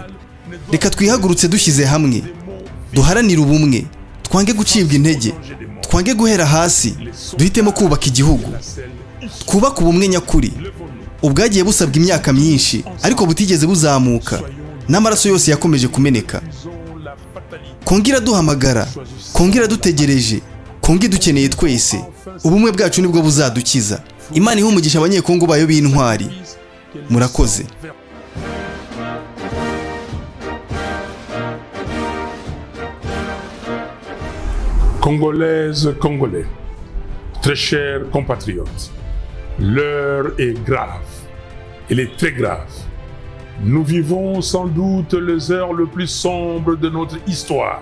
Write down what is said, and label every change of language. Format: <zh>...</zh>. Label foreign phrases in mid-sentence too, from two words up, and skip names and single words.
<rw>Reka twihagurutse dushyize hamwe, duharanire ubumwe, twange gucibwa intege, twange guhera hasi, duhitemo kubaka igihugu, twubaka ubumwe nyakuri ubwagiye busabwa imyaka myinshi ariko butigeze buzamuka, n'amaraso yose yakomeje kumeneka. Kongo iraduhamagara, Kongo iradutegereje, Kongo idukeneye twese. Ubumwe bwacu nibwo buzadukiza. Imana ihe umugisha Abanyekongo bayo b'intwari. Murakoze.</rw> <fr>Congolaises, Congolais, très chers compatriotes, l'heure est grave, elle est très grave. Nous vivons sans doute les heures les plus sombres de notre histoire.</fr>